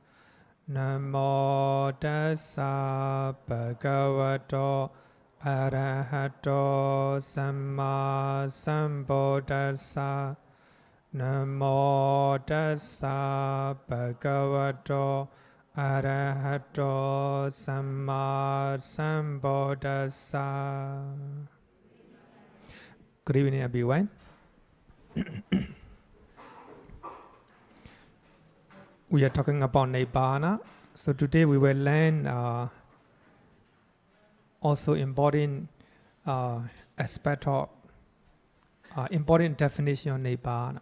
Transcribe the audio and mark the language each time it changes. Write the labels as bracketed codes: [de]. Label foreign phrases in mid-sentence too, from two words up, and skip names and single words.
[pi] Namo tassa bhagavato arahato samma sambuddhassa. Namo tassa bhagavato arahato samma sambuddhassa. [en] Good evening, everyone. We are talking about nibbāna. So today we will learn also important aspect of important definition of nibbāna.